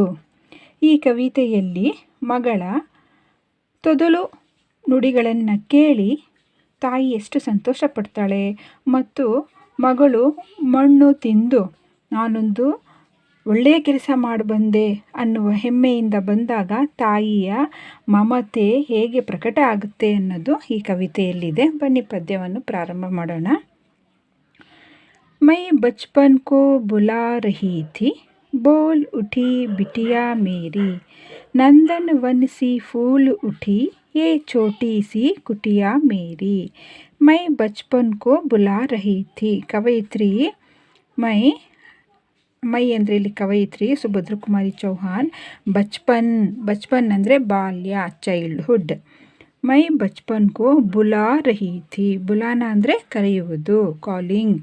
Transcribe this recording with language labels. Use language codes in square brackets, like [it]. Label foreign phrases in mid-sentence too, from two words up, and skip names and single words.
[kn] ಈ ಕವಿತೆಯಲ್ಲಿ ಮಗಳ ತೊದಲು ನುಡಿಗಳನ್ನು ಕೇಳಿ ತಾಯಿ ಎಷ್ಟು ಸಂತೋಷ ಪಡ್ತಾಳೆ ಮತ್ತು ಮಗಳು ಮಣ್ಣು ತಿಂದು ನಾನೊಂದು ಒಳ್ಳೆಯ ಕೆಲಸ ಮಾಡಿ ಬಂದೆ ಅನ್ನುವ ಹೆಮ್ಮೆಯಿಂದ ಬಂದಾಗ ತಾಯಿಯ ಮಮತೆ ಹೇಗೆ ಪ್ರಕಟ ಆಗುತ್ತೆ ಅನ್ನೋದು ಈ ಕವಿತೆಯಲ್ಲಿದೆ. ಬನ್ನಿ ಪದ್ಯವನ್ನು ಪ್ರಾರಂಭ ಮಾಡೋಣ. [hi] मैं बचपन को बुला रही थी, बोल उठी बिटिया मेरी, नंदन वन सी फूल उठी, ये छोटी सी कुटिया मेरी. मैं बचपन को बुला रही थी. [kn] ಕವಯಿತ್ರಿ ಮೈ ಅಂದರೆ ಇಲ್ಲಿ ಕವಯಿತ್ರಿ ಸುಭದ್ರ ಕುಮಾರಿ ಚೌಹಾನ್. ಬಚ್ಪನ್ ಅಂದರೆ ಬಾಲ್ಯ, ಚೈಲ್ಡ್ಹುಡ್. [hi] मैं बचपन को बुला रही थी. [kn] ಬುಲಾನ ಅಂದರೆ ಕರೆಯುವುದು, ಕಾಲಿಂಗ್.